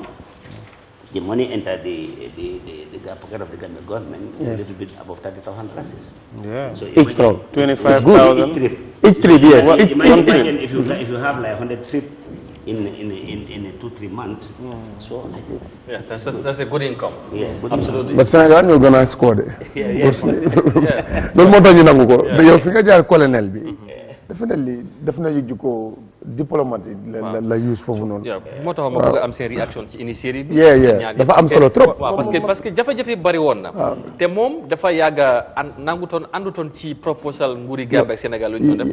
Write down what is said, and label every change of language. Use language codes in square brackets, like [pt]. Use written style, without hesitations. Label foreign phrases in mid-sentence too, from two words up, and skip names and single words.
[en] The money entered the pocket of the government is a little bit above $30,000. Yeah. So Each truck. 25,000. Each trip, yes. Well, Each imagine if you have like 100 trips in 2-3 months. So I think that's a good income. Yeah, good Absolutely. [wo] But Sénégal ñoo gën a score de. Loolu moo tax ñu nangu ko. Yow fi nga jaar colonel bi. Definitely def na yu ko diplomate la use foofu noonu. moo tax ma bëgg a am seen réaction ci initiative bi. dafa am solo trop. waaw [fr] parce que [wo] jafe-jafe bari woon na. te moom dafa yàgg a àndutoon ci proposal nguuri Gambie ak Sénégal lu ñu doon def.